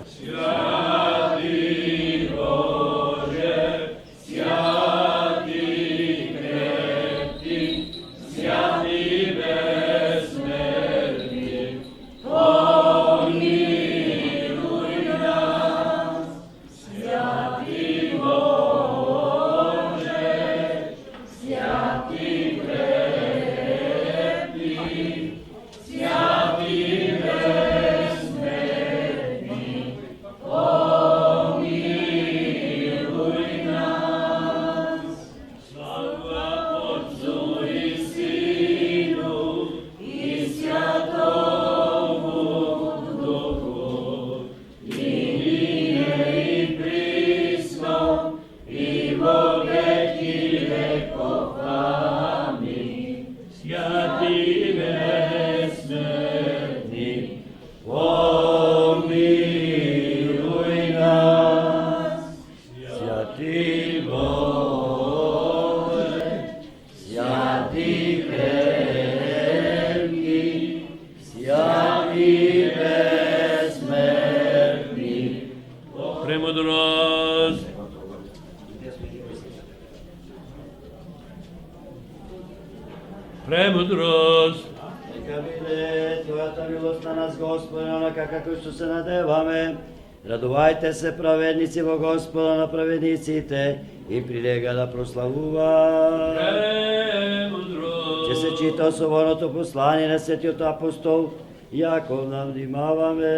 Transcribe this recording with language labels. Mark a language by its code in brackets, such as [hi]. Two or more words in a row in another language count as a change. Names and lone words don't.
[cu] Святи Боже, святи крепки, святи безсмертни, помилуй нас. Святи Боже, святи крепки, святи безсмертни, помилуй нас. Слава Отцу и Сыну и Святому Духу, и ныне и присно, и во веки веков. Аминь. Святи безсмертни, помилуй нас. Святи Боже, святи крепки, святи безсмертни. [mk] Премудрост. Премудрост. Нека биде Твоята милост на нас, Господи, онака како што се надеваме. Радувајте се, праведници во Господа на праведниците, и прилега да прославува. Премудрост. Че се чита особеното послание на Светиот апостол Јаков, нам внимаваме.